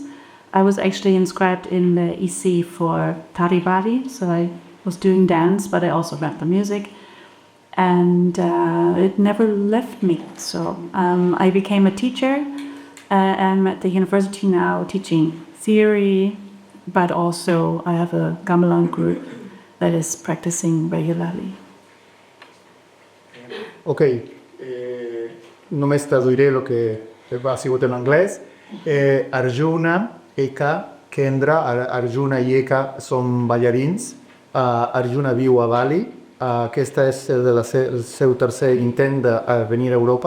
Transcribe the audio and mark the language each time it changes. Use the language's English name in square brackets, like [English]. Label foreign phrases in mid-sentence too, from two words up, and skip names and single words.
[English] I was actually inscribed in the EC for Tari Bali, so I was doing dance, but I also read the music, and it never left me. So I became a teacher. I'm at the university now teaching theory, but also I have a Gamelan group that is practicing regularly. [Catalan] Ok, només traduiré el que ha sigut en anglès. Arjuna, Eka, Kendra, Arjuna i Eka són ballarins. Arjuna viu a Bali. Aquest és el seu tercer intent de venir a Europa.